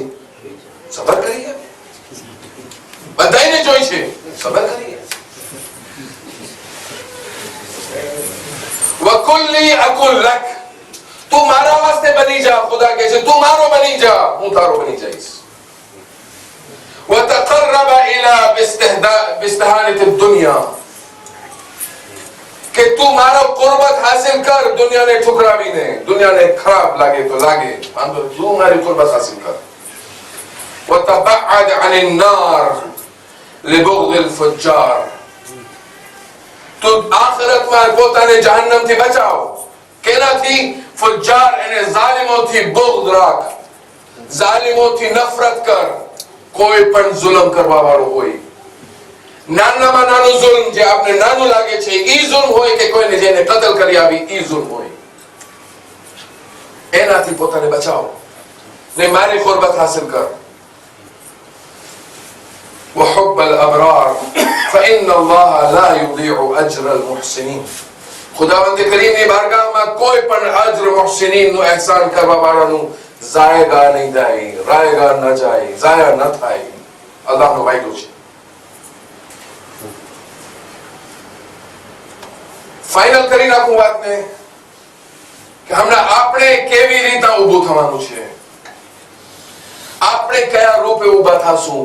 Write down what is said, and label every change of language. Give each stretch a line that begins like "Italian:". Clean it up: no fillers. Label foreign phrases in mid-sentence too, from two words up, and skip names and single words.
Gujarati: સબર કરીએ, બધાને જોઈ છે, સબર કરીએ.
Arabic: وكن لي أكن لك,
Gujarati: તું મારા વાસ્તે બની જા. ખુદા કહે છે તું મારો બની જા, હું તારો બની જઈશ.
Arabic: وتقرب الى باستهانة الدنيا,
Gujarati: કે તું મારો કુરબત હાસિલ કર દુનિયાને ઠુકરાવીને. દુનિયાને ખરાબ લાગે તો લાગે, વાંધો નહીં, તું મારી કુરબત હાસિલ કર.
Arabic: وتبعد عن النار لبغض الفجار,
Gujarati: તું આખિરતમાં પોતાને જહન્નમથી બચાવ. કેનાથી? ફુજ્જાર અને ઝાલિમોથી બુગ્દ રાખ, ઝાલિમોથી નફરત કર. કોઈ પણ જુલમ કરવા વાળો હોય, નાનામાં નાનું જુલ્મ જે આપને નાનું લાગે છે ઈ જુલ્મ હોય, કે કોઈને જેને કતલ કરી આવી ઈ જુલ્મ હોય, એનાથી પોતાને બચાવો ને મારી કુરબત હાસિલ કર.
Arabic: وحب الابرار فان الله لا يضيع اجر المحسنين,
Gujarati: ખુદાવંદ કરીમની બારગાહમાં કોઈ પણ અજર મુહસિનીનનું ihsan કરવા વાળાનું જાયગા નહીં જાય, રાયગા ન જાય, જાયા ન થાય. અલ્લાહનો વાયદો છે. ફાઇનલ કરી નાખું વાતને કે હમણાં આપણે કેવી રીતે ઊભું થવાનું છે, આપણે કયા રૂપે ઊભા થશું.